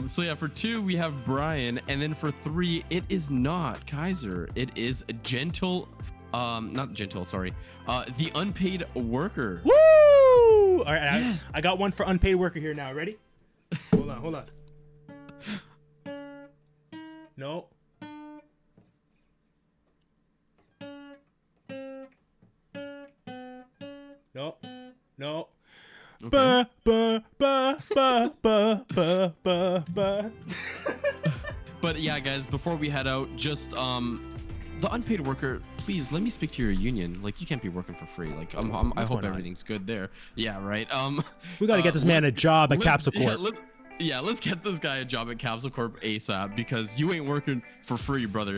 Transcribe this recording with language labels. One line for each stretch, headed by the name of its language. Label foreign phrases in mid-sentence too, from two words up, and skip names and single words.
English: So yeah, for 2 we have Brian, and then for 3 it is not Kaiser. It is not Gentle, sorry. The Unpaid Worker. Woo! All right, yes. I got one for Unpaid Worker here now. Ready? Hold on. No. Okay. Ba, ba, ba, ba, ba, ba, ba, ba. But yeah, guys, before we head out, just the Unpaid Worker, please let me speak to your union. You can't be working for free. I hope everything's good there. Yeah, right. We got to get this man a job at Capsule Corp. Let's get this guy a job at Capsule Corp ASAP because you ain't working for free, brother.